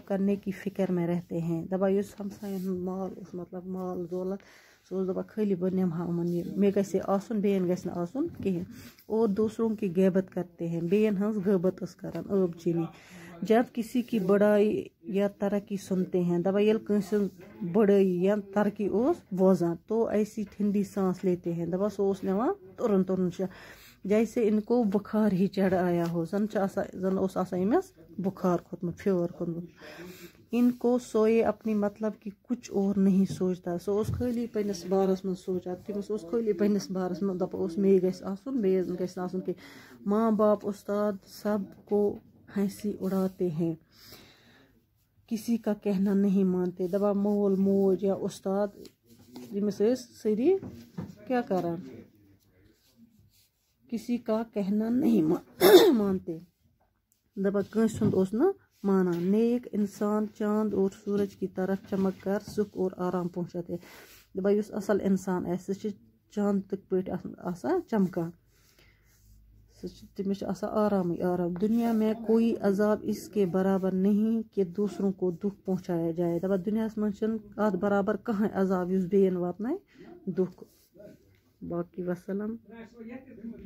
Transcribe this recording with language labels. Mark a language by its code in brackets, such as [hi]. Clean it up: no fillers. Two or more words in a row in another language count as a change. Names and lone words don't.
[ur] کرنے کی فکر میں رہتے ہیں [ks] دپان یُس ہمساین ہُنٛد مال اوس مطلب مال دولت سُہ اوس دپان خٲلی بہٕ نِمہٕ ہا یِمن یہِ مےٚ گژھِ ہے آسُن بیٚیَن گژھِ نہٕ آسُن کِہیٖنۍ [ur] اور دوسروں کی غیبت کرتے ہیں [ks] بیٚیَن ہٕنٛز غٲبت ٲس کران ٲب چینی [ur] جب کسی کی بڑائی یا ترقی سنتے ہیں [ks] دپان ییٚلہِ کٲنٛسہِ ہٕنٛز بڑٲیی یا ترقی اوس بوزان [ur] تو ایسی ٹھنڈی سانس لیتے ہیں [ks] دپان سُہ اوس نِوان تُرُن تُرُن [ur] جیسے ان کو بخار ہی چڑھ آیا ہو [ks] زن چھُ آسان زن اوس آسان أمِس بخار کھوٚتمُت فیور کھوٚتمُت [ur] ان کو سوئے اپنی مطلب کہ کچھ اور نہیں سوچتا [ks] سُہ اوس خٲلی پننِس بارس منٛز سونچان تٔمِس اوس خٲلی پننِس بارس منٛز دپان اوس مے گژھِ آسُن بیٚیِس گژھِ نہٕ آسُن کینٛہہ [ur] ماں باپ استاد سب کو ہنسی اڑاتے ہیں کسی کا کہنا نہیں مانتے [ks] دپان مول موج یا استاد ییٚمِس ٲسۍ سٲری کیٛاہ کران [ur] کسی کا کہنا نہیں مانتے [ks] دپان کٲنٛسہِ ہُنٛد اوس نہٕ مانان [ur] نیک انسان چاند اور سورج کی طرف چمک کر سکھ اور آرام پہنچاتے [ks] دپان یُس اصل انسان آسہِ سُہ چھُ چاندٕکۍ پٲٹھۍ آسان چمکان تٔمِس چھُ آسان آرامٕے آرام [ur] دنیا میں کوئی عذاب اس کے برابر نہیں کہ دوسروں کو دکھ پہنچایا جائے [ks] دپان دُنیاہس منٛز چھُنہٕ اتھ برابر کٕہٕنۍ عذاب یُس بیٚیَن واتنایہِ دُکھ باقی وسلام